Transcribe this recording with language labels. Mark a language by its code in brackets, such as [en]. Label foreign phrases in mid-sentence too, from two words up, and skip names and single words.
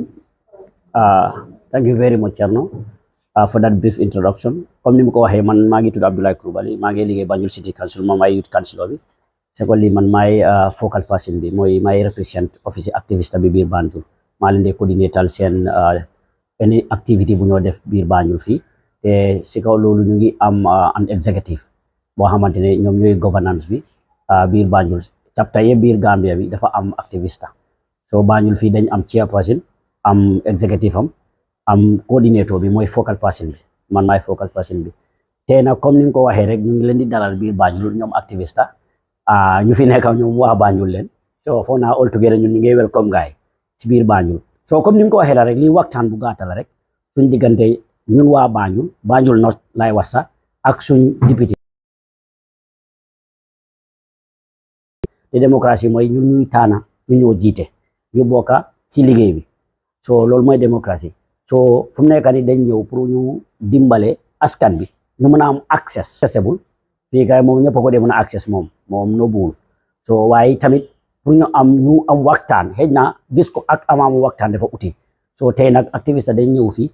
[en] Thank you very much, Cherno, for that brief introduction. [wo] Comme ni ko waxee man maa ngi tudd Abdoulaye Coulibaly maa ngi liggéey Banjul City Council moom maay [en] youth councilor [wo] bi. Secondly man maay [en] focal person [wo] bi mooy maay [en] represent office [wo] activiste bi biir Banjul maa leen di coordinatal seen [en] any activity [wo] bu ñoo def biir Banjul fii te si kaw loolu ñu ngi am an executive boo xamante ne ñoom ñooy governance bi biir Banjul chapter yëpp biir Gambia bi dafa am activiste. So Banjul fii dañ am chairperson am executive am coordinator bi mooy [en] focal person [wo] bi man maay [en] focal person [wo] bi tey nag comme ni nga ko waxee rek ñu ngi leen di dalal biir Banjul ñoom activiste ñu fi nekk ñoom waa Banjul leen so foog naa [en] all together [wo] ñun ñu ngi welcome gaay ci biir Banjul so comme ni nga ko waxee la rek lii waxtaan bu gàtta la rek suñ diggante ñun waa Banjul North laay wax sax ak suñ député te démocratie mooy ñun ñuy taana ñu ñoo jiite ñu bokka ci liggéey bi so loolu mooy démocratie so fu mu nekk ni dañ ñëw pour ñu dimbale askan bi ñu mën a am accessible fii kay moom ñëpp ko dee mën a access moom no buul so waaye tamit pour ñu am waxtaan xëy na gis ko ak amaamu waxtaan dafa uti so tey nag activiste dañ ñëw fii